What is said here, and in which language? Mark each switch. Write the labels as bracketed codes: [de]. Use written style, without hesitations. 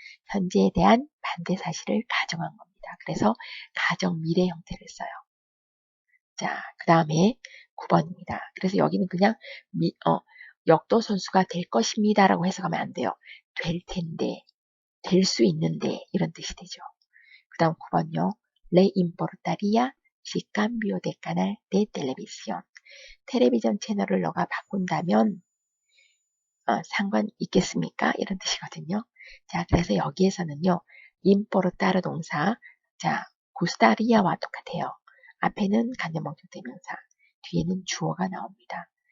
[ko] 현재에 대한 반대 사실을 가정한 겁니다. 그래서 가정 미래 형태를 써요. 자, 그 다음에 9번입니다. 그래서 여기는 그냥 역도 선수가 될 것입니다 라고 해석하면 안 돼요. 될 텐데, 될 수 있는데 이런 뜻이 되죠. 그 다음 9번요. [es] Le importaría si cambio de canal de televisión. [ko] 텔레비전 채널을 너가 바꾼다면 상관 있겠습니까? 이런 뜻이거든요. 자, 그래서 여기에서는요. importar 동사, 자, gustaría와 똑같아요. 앞에는 간접목적 대명사, 뒤에는 주어가 나옵니다.